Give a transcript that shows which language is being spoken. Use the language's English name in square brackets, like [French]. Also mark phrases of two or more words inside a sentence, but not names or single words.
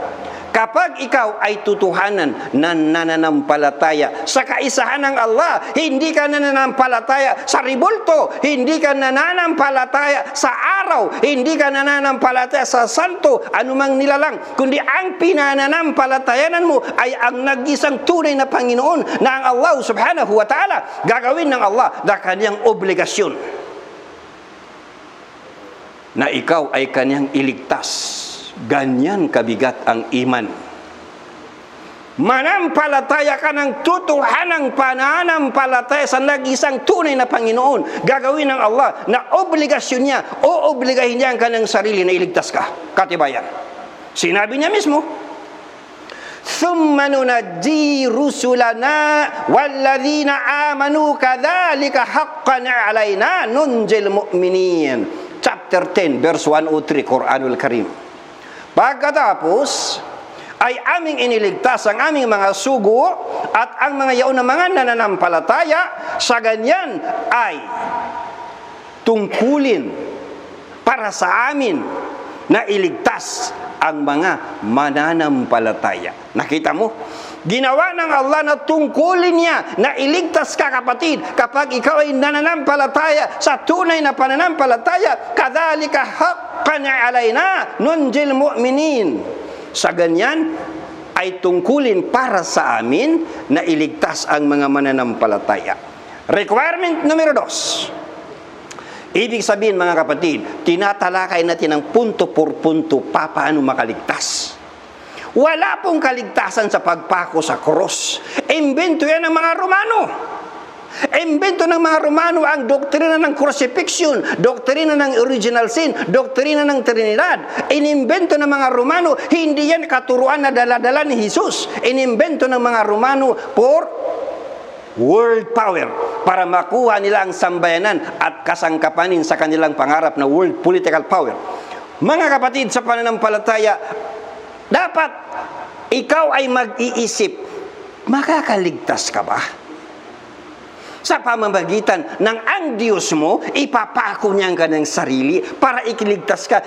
[Filipino] Kapag ikaw ay tutuhanan na nananampalataya sa kaisahan ng Allah, hindi ka nananampalataya sa ribulto, hindi ka nananampalataya sa araw, hindi ka nananampalataya sa santo, anumang nilalang, kundi ang pinananampalatayanan mo ay ang nag-isang tunay na Panginoon na ang Allah [Arabic] سبحانه وتعالى. [Filipino] Gagawin ng Allah na kanyang obligasyon na ikaw ay kanyang iligtas. Ganyan kabigat ang iman. Manampalataya ka ng tutuhanang pananampalataya sa nag-isang tunay na Panginoon. Gagawin ng Allah na obligasyon niya o obligahin niya ang kanyang sarili na iligtas ka. Katibayan. Sinabi niya mismo, [Arabic] ثُمَّ نُنَجِّي رُسُلَنَا وَالَّذِينَ آمَنُوا كَذَلِكَ حَقًّا عَلَيْنَا نُنْجِي الْمُؤْمِنِينَ. [English] Chapter 10, verse 103, [Filipino] Quranul Karim. Pagkatapos ay aming iniligtas ang aming mga sugo at ang mga yaon na mga nananampalataya, sa ganyan ay tungkulin para sa amin na iligtas ang mga mananampalataya. Nakita mo? Ginawa ng Allah na tungkulin niya na iligtas ka, kapatid, kapag ikaw ay nananampalataya sa tunay na pananampalataya. [Arabic] كذلك حقا علينا ننج المؤمنين. [Filipino] Sa ganyan ay tungkulin para sa amin na iligtas ang mga mananampalataya. Requirement numero 2. Ibig sabihin, mga kapatid, tinatalakay natin ang [Spanish] punto por punto [Filipino] paano makaligtas. Wala pong kaligtasan sa pagpako sa krus. Imbento yan ng mga Romano. Imbento ng mga Romano ang doktrina ng crucifixion, doktrina ng [English] original sin, [Filipino] doktrina ng Trinidad. Inimbento ng mga Romano, hindi yan katuruan na dala-dala ni Jesus. Inimbento ng mga Romano [English] for world power, [Filipino] para makuha nila ang sambayanan at kasangkapanin sa kanilang pangarap na [English] world political power. [Filipino] Mga kapatid, sa pananampalataya, dapat ikaw ay mag-iisip, makakaligtas ka ba? Sa pamamagitan ng ang Diyos mo, ipapako niya ang kanyang sarili para ikiligtas ka.